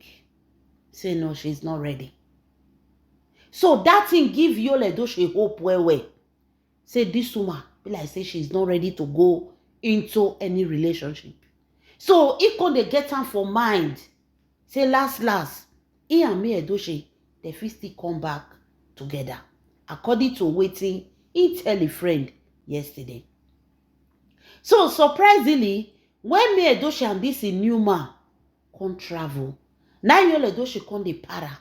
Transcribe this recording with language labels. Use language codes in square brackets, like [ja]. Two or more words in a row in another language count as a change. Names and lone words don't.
[pcm] Say no, she's not ready. So that thing give Yul Edochie hope well. Say this woman, be like say she's not ready to go into any relationship. So he could get her for mind. Say last, he and May Edochie, they fit still come back together. According to wetin he tell a friend yesterday. So surprisingly, when May Edochie and this new man come travel, now Yul Edochie come dey para.